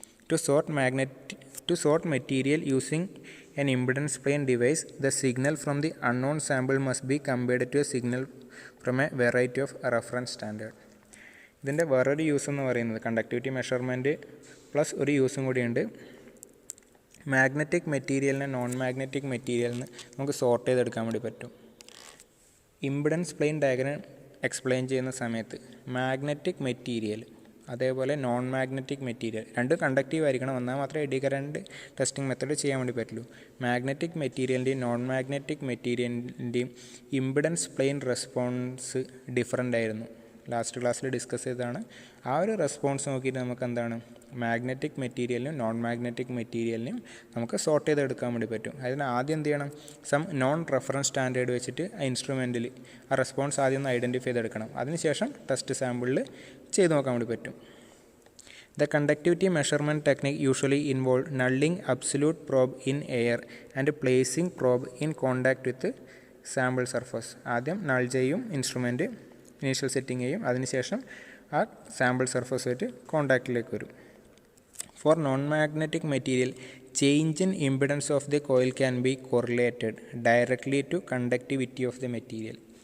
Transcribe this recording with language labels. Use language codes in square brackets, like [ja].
[en] To sort material using an impedance plane device, the signal from the unknown sample must be compared to a signal from a variety of reference standard. [ml] ഇതിൻ്റെ വേറൊരു use എന്ന് പറയുന്നത് conductivity measurement plus ഒരു യൂസും കൂടിയുണ്ട്. Magnetic മെറ്റീരിയലിനെ non magnetic മെറ്റീരിയലിന് നമുക്ക് sort ചെയ്തെടുക്കാൻ വേണ്ടി പറ്റും. ഇംപിഡൻസ് പ്ലെയിൻ ഡയഗ്രം എക്സ്പ്ലെയിൻ ചെയ്യുന്ന സമയത്ത് മാഗ്നറ്റിക് മെറ്റീരിയൽ അതേപോലെ നോൺ മാഗ്നറ്റിക് മെറ്റീരിയൽ രണ്ടും കണ്ടക്റ്റീവ് ആയിരിക്കണം, എന്നാൽ മാത്രമേ എഡി കറൻറ്റ് ടെസ്റ്റിംഗ് മെത്തേഡ് ചെയ്യാൻ വേണ്ടി പറ്റുള്ളൂ. Magnetic മെറ്റീരിയലിൻ്റെയും non magnetic മെറ്റീരിയലിൻ്റെയും impedance plain response different ആയിരുന്നു. ലാസ്റ്റ് ക്ലാസ്സിൽ ഡിസ്കസ് ചെയ്തതാണ്. ആ ഒരു റെസ്പോൺസ് നോക്കിയിട്ട് നമുക്ക് എന്താണ് മാഗ്നറ്റിക് മെറ്റീരിയലിനും നോൺ മാഗ്നറ്റിക് മെറ്റീരിയലിനും നമുക്ക് സോർട്ട് ചെയ്തെടുക്കാൻ വേണ്ടി പറ്റും. അതിന് ആദ്യം എന്ത് ചെയ്യണം, സം നോൺ റെഫറൻസ് സ്റ്റാൻഡേർഡ് വെച്ചിട്ട് ആ ഇൻസ്ട്രുമെൻറ്റിൽ ആ റെസ്പോൺസ് ആദ്യം ഒന്ന് ഐഡൻറ്റിഫൈ ചെയ്തെടുക്കണം. അതിനുശേഷം ടെസ്റ്റ് സാമ്പിളിൽ ചെയ്ത് നോക്കാൻ വേണ്ടി പറ്റും. [en] The conductivity measurement technique usually involve nulling absolute probe in air and placing probe in contact with sample surface. [ml] ആദ്യം നൾ ചെയ്യും, ഇൻസ്ട്രുമെൻറ്റ് ഇനീഷ്യൽ സെറ്റിംഗ് ചെയ്യും, അതിനുശേഷം ആ സാമ്പിൾ സർഫസ് ആയിട്ട് കോണ്ടാക്റ്റിലേക്ക് വരും. [en] For non magnetic material change in impedance of the coil can be correlated directly to conductivity of the material.